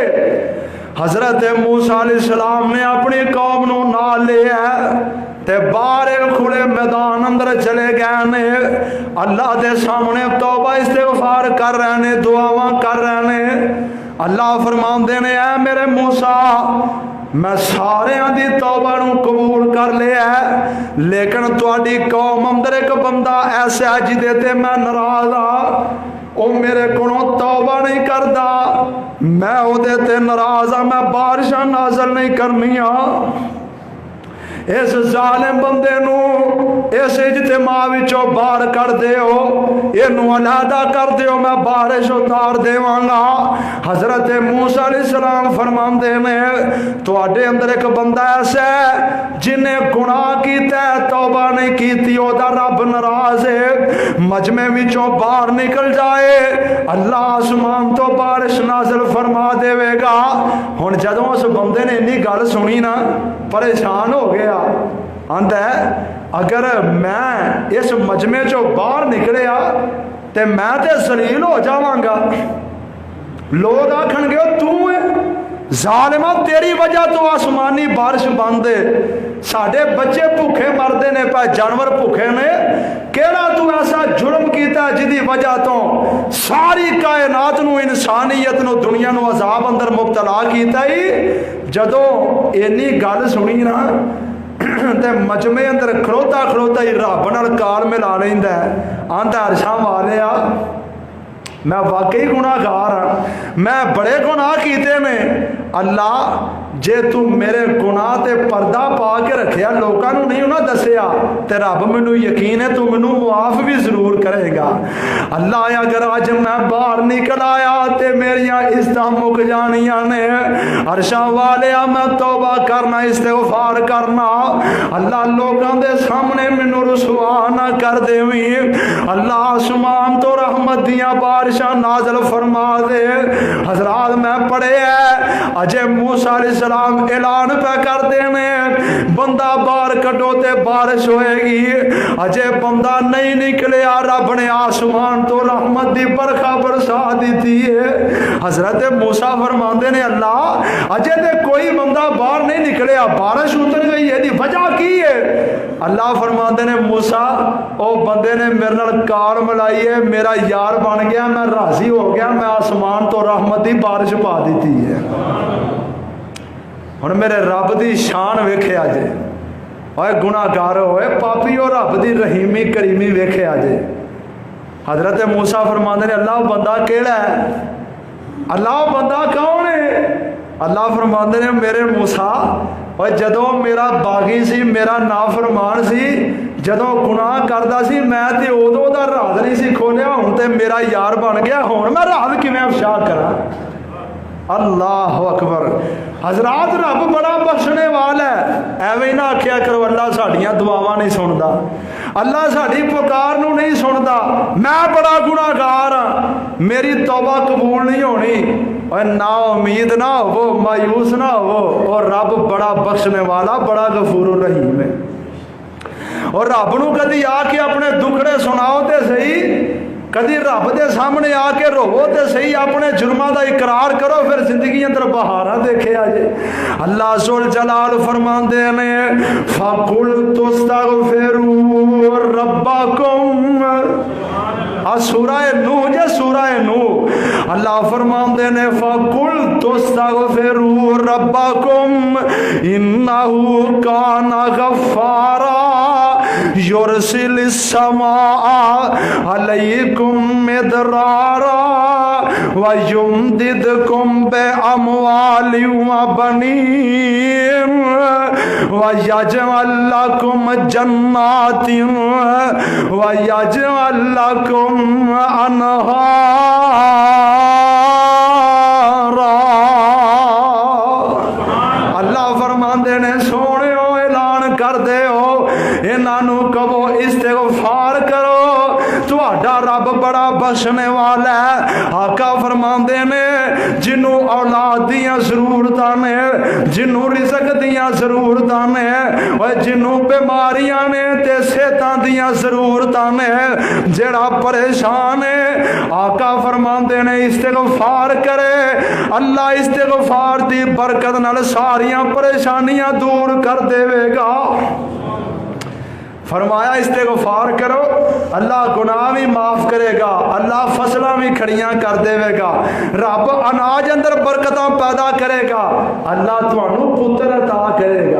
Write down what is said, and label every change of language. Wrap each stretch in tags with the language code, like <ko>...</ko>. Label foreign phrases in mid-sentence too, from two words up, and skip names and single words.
<pa>حضرت موسیٰ</pa> <ar>علیہ السلام</ar> <pa>نے اپنی قوم نو نال لیا تے باہر کھلے میدان اندر چلے گئے نے اللہ دے سامنے توبہ استغفار کر رہے نے دعاواں کر رہے نے اللہ فرماندے نے اے میرے موسیٰ میں سارے دی توبہ نو قبول کر لیا ہے لیکن تواڈی قوم اندر ایک بندہ ایسا ہے جدے تے میں ناراض ہاں او میرے کولوں توبہ نہیں کردا میں او دے تے ناراض ہاں میں بارشاں نازل نہیں کرنیاں اس ظالم بندے نو اس اجتماع وچوں باہر کر دیو اینو علیحدہ کر دیو میں بارش اتار دیواں گا۔ حضرت موسیٰ</pa> <ar>علیہ السلام</ar> <pa>فرماندے نے تواڈے اندر ایک بندہ ایسا ہے جنہیں گناہ کیتا ہے توبہ نہیں کیتی او دا رب ناراض ہے مجمع وچوں باہر نکل جائے اللہ آسمان تو بارش نازل فرما دے گا۔ ہن جدوں اس بندے نے انی گل سنی نا پریشان ہو گیا آندا ہے اگر میں اس مجمع چوں باہر نکلیا تے میں تے ذلیل ہو جاواں گا، لوگ آکھن گے تو ہے ظالمہ، تیری وجہ تو آسمانی بارش بندے، ساڈے بچے بھوکے مردے نے پہ، جانور بھوکے نے، کیڑا تو ایسا جرم کیتا جدی وجہ تو ساری کائنات نو، انسانیت نو، دنیا نو عذاب اندر مبتلا کیتا ہی۔ جدو اینی گل سنی نا تے مجمع اندر کھڑوتا کھڑوتا ہی رب نال کال ملا لیندا ہے، آندا عرشاں والیا میں واقعی گناہ گار ہاں، میں بڑے گناہ کیتے نے، اللہ جے تو میرے گناہ تے پردہ پا کے رکھیا لوکاں نو نہیں انہاں دسیا تے رب مینوں یقین ہے تو مینوں معاف بھی ضرور کرے گا۔ اللہ اگر اج میں باہر نکل آیا تے میریاں عزتاں مک جانیاں نے، عرشاں والیا میں توبہ کرنا، استغفار کرنا، اللہ لوکاں دے سامنے مینوں رسوا نہ کر دیویں، اللہ آسمان تو رحمت دیاں بارشاں نازل فرما دے۔ حضرات میں پڑھے ہے اجے موسیٰ علیہ السلام اعلان پہ کر دینے بندہ باہر کٹو تے بارش ہوئے گی، اجے بندہ نہیں نکلیا رب نے آسمان تو رحمت دی برکھا برسا دیتی ہے۔ حضرت موسیٰ فرماندے نے اللہ اجے تے کوئی بندہ باہر نہیں نکلیا، بارش اتر گئی ہے، دی وجہ کی ہے؟ اللہ فرماندے نے موسیٰ او بندے نے میرے نال کار ملائی ہے، میرا یار بن گیا، میں راضی ہو گیا، میں آسمان تو رحمت دی بارش پا دیتی ہے۔ ہن میرے رب دی شان ویکھیا جے، اوے گناہ گار ہوئے پاپی اور رب دی رحیمی کریمی ویکھیا جے۔ حضرت موسیٰ فرماندے نے اللہ بندہ کیڑا ہے؟ اللہ بندہ کون ہے؟ اللہ فرماندے نے میرے موسیٰ اور جدو میرا باغی سی، میرا نافرمان سی، جدو گناہ کردا سی میں تے ادو دا راز نہیں سی کھولیا، ہن تے میرا یار بن گیا، ہن میں راز کیویں افشا کراں؟</pa> <ar>اللہ اکبر۔</ar> <pa>حضرات رب بڑا بخشنے والا ہے، ایویں نہ آکھیا کرو اللہ ساڈیاں دعاواں نہیں سندا، اللہ ساڈی پکار نو نہیں سندا، میں بڑا گناہ گار ہاں، میری توبہ قبول نہیں ہونی۔ اور نا امید نہ ہو، مایوس نہ ہو، اور رب بڑا بخشنے والا، بڑا</pa> <ar>غفور الرحیم</ar> <pa>ہے۔ اور رب نو کدی آ کے اپنے دکھڑے سناؤ تے صحیح، کدی رب دے سامنے آ کے رو تے صحیح، اپنے جرماں دا اقرار کرو، پھر زندگی اندر بہاراں دیکھے آجے۔ اللہ ذوالجلال فرماندے نے</pa> <ar>فَقُلْتُ اسْتَغْفِرُوا رَبَّكُمْ،</ar> <pa>سورہ نوح جے سورہ نوح، اللہ فرماندے نے</pa> <ar>فَقُلْتُ اسْتَغْفِرُوا رَبَّكُمْ إِنَّهُ كَانَ غَفَّارًا يُرْسِلِ السَّمَاءَ عَلَيْكُمْ مِدْرَارًا وَيُمْدِدْكُمْ بِأَمْوَالٍ وَبَنِينَ وَيَجْعَلْ لَكُمْ جَنَّاتٍ وَيَجْعَلْ لَكُمْ أَنْهَارًا۔</ar> <pa>اللہ فرماندے نے سونےو اعلان کر دے ہو، انہاں نو کہو استغفار کرو، تہاڈا رب بڑا بخشنے والا ہے۔ آقا فرماندے نے جنوں اولاد دیاں ضرورتاں نے، جنوں رزق دیاں ضرورتاں نے، اور جنوں بیماریاں نے تے صحتاں دیاں ضرورتاں نے، جڑا پریشان ہے آقا فرماندے نے استغفار کرے، اللہ استغفار دی برکت نال ساریاں پریشانیاں دور کر دے گا۔ فرمایا استغفار کرو، اللہ گناہ بھی معاف کرے گا، اللہ فصلیں بھی کھڑیاں کر دے گا، رب اناج اندر برکتاں پیدا کرے گا، اللہ تانوں پتر عطا کرے گا۔</pa>